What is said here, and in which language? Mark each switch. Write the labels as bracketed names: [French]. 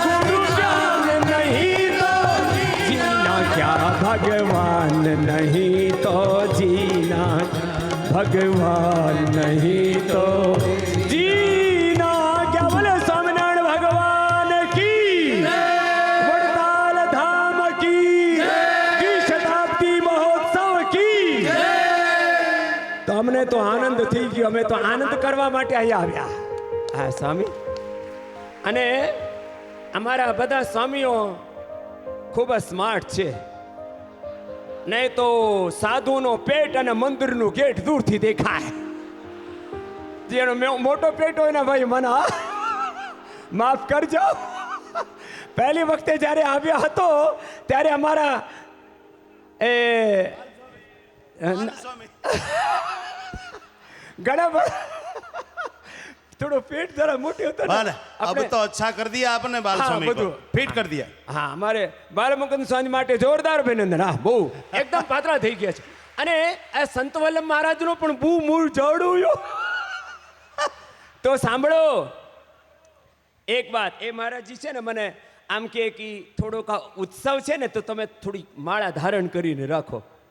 [Hindi] गुरु ज्ञान नहीं तो जीना क्या, भगवान नहीं तो जीना, भगवान नहीं तो जीना क्या। बोले स्वामीनारायण भगवान की, वड़ताल धाम की शताब्दी महोत्सव की। [Gujarati] તો અમને તો આનંદ થઈ ગયો, અમે તો આનંદ કરવા માટે અહીંયા આવ્યા. હા સ્વામી, અને અમારા બધા સ્વામીઓ ખૂબ જ સ્માર્ટ છે. નહીં તો સાધુનો પેટ અને મંદિરનું ગેટ દૂરથી દેખાય. જેનો મોટો પેટ હોય ને ભાઈ, મને માફ કરજો. પહેલી વખતે જ્યારે આવ્યો હતો ત્યારે અમારા એ [Hindi] घड़ा थोड़ा पेट जरा मोटे होता बाल अब तो अच्छा कर दिया आपने बाल हाँ, स्वामी को, फिट कर दिया। [Gujarati] હા અમારે બાલમુકુંદ સ્વામી માટે જોરદાર અભિનંદન. હા બહુ એકદમ પાતળા થઈ ગયા છે. અને આ સંત વલ્લભ મહારાજનો પણ બહુ મૂળ જડું. તો સાંભળો એક વાત, એ મહારાજજી છે ને મને આમ કે થોડોક આ ઉત્સવ છે ને તો તમે થોડી માળા ધારણ કરીને રાખો.